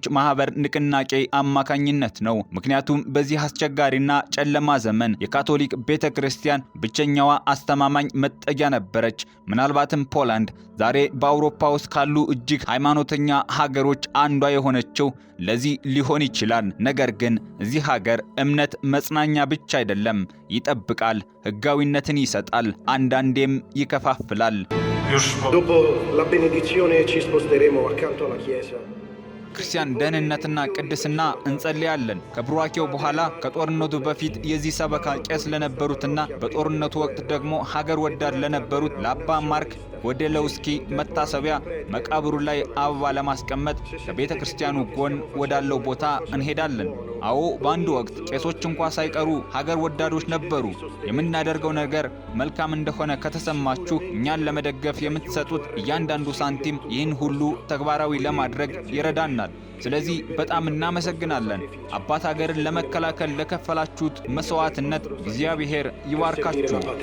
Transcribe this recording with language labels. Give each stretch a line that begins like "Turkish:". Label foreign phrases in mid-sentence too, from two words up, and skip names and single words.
Amharic: ማህበር ንቅናቄ አማካኝነት ነው። ምክንያቱም በዚህ አስቸጋሪና ጨለማ ዘመን የካቶሊክ ቤተክርስቲያን ብቸኛዋ አስተማማኝ መጠጊያ ነበረች። ምናልባትም ፖላንድ ዛሬ በአውሮፓ ውስጥ ካሉ እጅግ ሃይማኖተኛ ሀገሮች አንዷ የሆነችው ለዚህ ሊሆን ይችላል። ነገር ግን እዚህ ሀገር እምነት መጽናኛ ብቻ አይደለም፣ ይጠብቃል፣ ህጋዊነትን ይሰጣል፣ አንዳንዴም ይከፋፍላል።
Italian: Dopo la benedizione ci sposteremo accanto alla chiesa.
Amharic: ክርስቲያን ደህንነትና ቅድስና እንጸልያለን። ከብሩዋኬው በኋላ ከጦርነቱ በፊት የዚህ ሰበካ ቄስ ለነበሩትና በጦርነቱ ወቅት ደግሞ ሀገር ወዳድ ለነበሩት ለአባ ማርክ ጎዴለውስኪ መታሰቢያ መቃብሩ ላይ አበባ ለማስቀመጥ ከቤተ ክርስቲያኑ ጎን ወዳለው ቦታ እንሄዳለን። አዎ፣ በአንድ ወቅት ቄሶች እንኳን ሳይቀሩ ሀገር ወዳዶች ነበሩ። የምናደርገው ነገር መልካም እንደሆነ ከተሰማችሁ እኛን ለመደገፍ የምትሰጡት እያንዳንዱ ሳንቲም ይህን ሁሉ ተግባራዊ ለማድረግ ይረዳናል። ስለዚህ በጣም እናመሰግናለን። አባት ሀገርን ለመከላከል ለከፈላችሁት መስዋዕትነት እግዚአብሔር ይባርካችሁ።